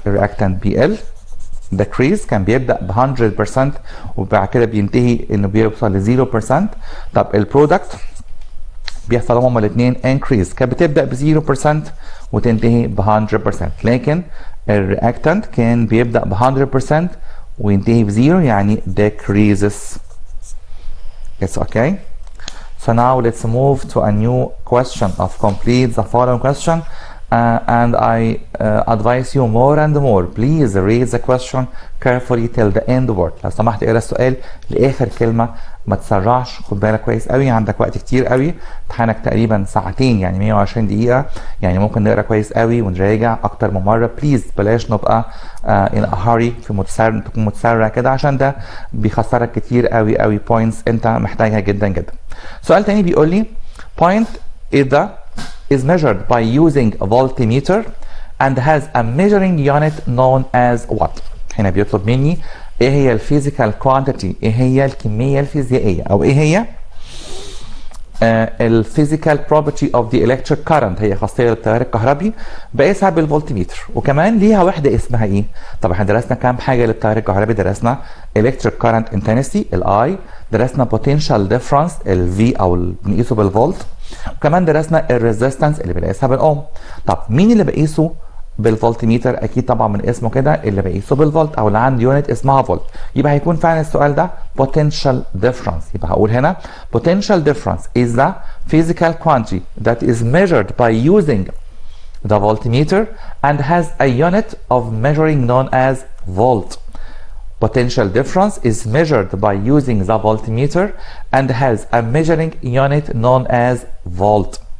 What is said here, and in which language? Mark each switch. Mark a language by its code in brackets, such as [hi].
[ar] الرياكتنت بي ال decrease كان بيبدا ب 100% وبعد كده بينتهي انه بيوصل ل 0%. طب البرودكت بيحصل هما الاثنين increase، كانت بتبدا ب 0% وتنتهي ب 100%، لكن الرياكتنت كان بيبدا ب 100% وينتهي بزيرو يعني decreases. [en] It's okay. So now let's move to a new question of complete the following question. And I advise you more and more, please read the question carefully till the end word. [ar] لو سمحت اقرا السؤال لاخر كلمه، ما تسرعش، خد بالك كويس قوي، عندك وقت كتير قوي، امتحانك تقريبا ساعتين يعني 120 دقيقه، يعني ممكن نقرا كويس قوي ونراجع اكتر من مره. بليز بلاش نبقى [en] in a hurry، [ar] في تكون متسرع كده، عشان ده بيخسرك كتير قوي قوي points انت محتاجها جدا جدا. سؤال تاني بيقول لي [en] point is measured by using a voltmeter and has a measuring unit known as what. [ar] هنا بيطلب مني ايه هي الفيزيكال كوانتيتي، ايه هي الكميه الفيزيائيه، او ايه هي الفيزيكال بروبرتي اوف ذا الكتريك كارنت، هي خاصيه للتيار الكهربي بقيسها بالفولتميتر، وكمان ليها وحده اسمها ايه؟ طب احنا درسنا كام حاجه للتيار الكهربي، درسنا الكتريك كارنت انتنسيتي الاي، درسنا بوتنشال ديفرنس الفي او بنقيسه بالفولت، وكمان درسنا الريزيستنس اللي بنقيسها بالاوم. طب مين اللي بقيسه بالفولتميتر؟ اكيد طبعا من اسمه كده اللي بقيسه بالفولت، او اللي عنده يونت اسمها فولت. يبقى هيكون فعلا السؤال ده potential difference. يبقى هقول هنا [en] potential difference is the physical quantity that is measured by using the voltmeter and has a unit of measuring known as volt. Potential difference is measured by using the voltmeter and has a measuring unit known as volt.